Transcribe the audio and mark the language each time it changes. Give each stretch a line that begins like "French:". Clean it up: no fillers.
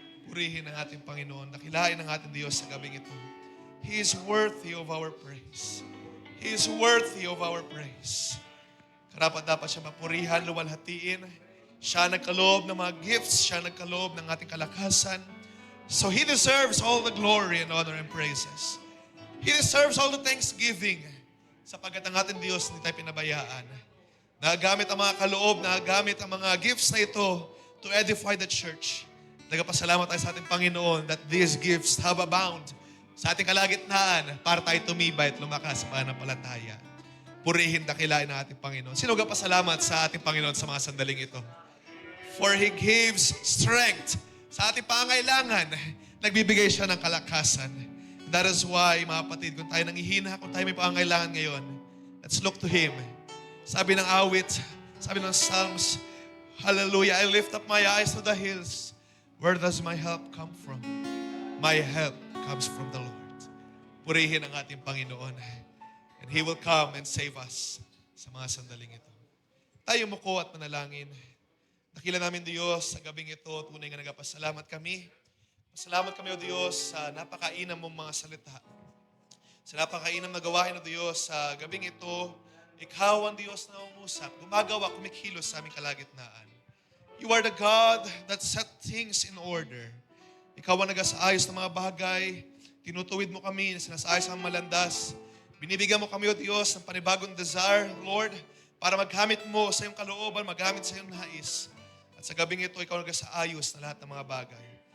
Filipino: Purihin ang ating Panginoon. Dakilain ang ating Diyos sa gabing ito.
English: He is worthy of our praise. He is worthy of our praise.
Filipino: Karapat-dapat siya mapurihan, luwalhatiin. Siya nagkaloob ng mga gifts. Siya nagkaloob ng ating kalakasan.
English: So He deserves all the glory and honor and praises. He deserves all the thanksgiving.
Filipino: Sapagkat ang ating Diyos hindi tayo pinabayaan. Nagagamit ang mga kaloob, nagagamit ang mga gifts na ito
English: to edify the church.
Filipino: Nagpasalamat tayo sa ating Panginoon
English: that these gifts have abound
Filipino: sa ating kalagitnaan para tayo tumibay at lumakas sa pananampalataya. Purihin, dakilain ang ating Panginoon. Sino nagpasalamat sa ating Panginoon sa mga sandaling ito?
English: For He gives strength
Filipino: sa ating pangailangan. Nagbibigay siya ng kalakasan.
English: That is why,
Filipino: mga kapatid, kung tayo nangihina, kung tayo may pangailangan ngayon,
English: let's look to Him.
Filipino: Sabi ng awit, sabi ng
English: Psalms, hallelujah, I lift up my eyes to the hills. Where does my help come from? My help comes from the Lord.
Filipino: Purihin ang ating Panginoon.
English: And He will come and save us
Filipino: sa mga sandaling ito. Tayo muko at manalangin. Dakila namin Diyos sa gabing ito, tunay nga nagpasalamat kami. Pasalamat kami o Diyos sa napakainam mong mga salita. Sa napakainam na gawain o Diyos sa gabing ito, Ikaw ang Diyos na umusap, gumagawa, kumikilos sa aming kalagitnaan.
English: You are the God that set things in order.
Filipino: Ikaw ang nag-asaayos ng mga bagay, tinutuwid mo kami, sinasaayos ang malandas. Binibigyan mo kami o Diyos ng panibagong desire, Lord, para maghamit mo sa iyong kalooban, maghamit sa iyong nais. At sa gabing ito, ikaw nag-asaayos na lahat ng mga bagay.